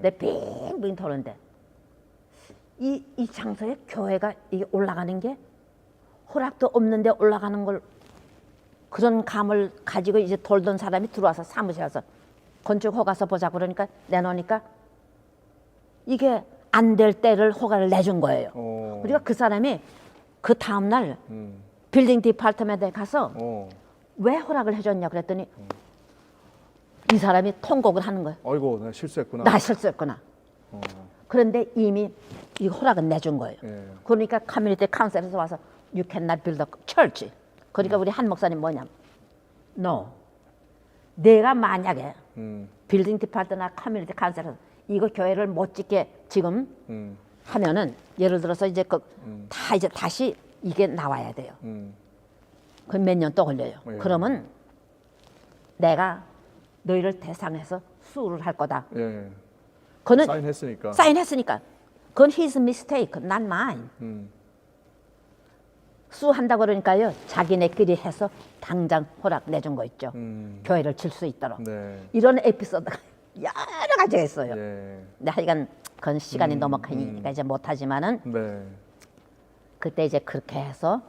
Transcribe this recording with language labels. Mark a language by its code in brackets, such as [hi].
[ko] 내 빙빙 도는데 이 장소에 교회가 이게 올라가는 게 허락도 없는데 올라가는 걸 그런 감을 가지고 이제 돌던 사람이 들어와서 사무실에 와서 건축 허가서 보자 그러니까 내놓으니까 이게 안 될 때를 허가를 내준 거예요. 우리가 그 사람이 그 다음날 빌딩 디파트먼트에 가서 왜 허락을 해줬냐 그랬더니 이 사람이 통곡을 하는 거예요. 어이구, 내가 실수했구나. 나 실수했구나. 그런데 이미 이 허락은 내준 거예요. 예. 그러니까 커뮤니티 카운슬에서 와서 [en] You cannot build a church. [ko] 그러니까 우리 한 목사님 뭐냐면 No. 내가 만약에 빌딩 디파트나 커뮤니티 카운슬에서 이거 교회를 못 짓게 지금 하면은 예를 들어서 이제 다 이제 다시 이게 나와야 돼요. 그럼 몇 년 또 걸려요. 예. 그러면 내가 너희를 대상해서 수를 할 거다. 예. 그는 사인했으니까. 사인했으니까. 그건 [en] his mistake, not mine. [ko] 수한다고 그러니까요. 자기네끼리 해서 당장 허락 내준 거 있죠. 교회를 질 수 있도록. 네. 이런 에피소드가 여러 가지가 있어요. 예. 근데 하여간 그건 시간이 너무 크니까 이제 못하지만은 네. 그때 이제 그렇게 해서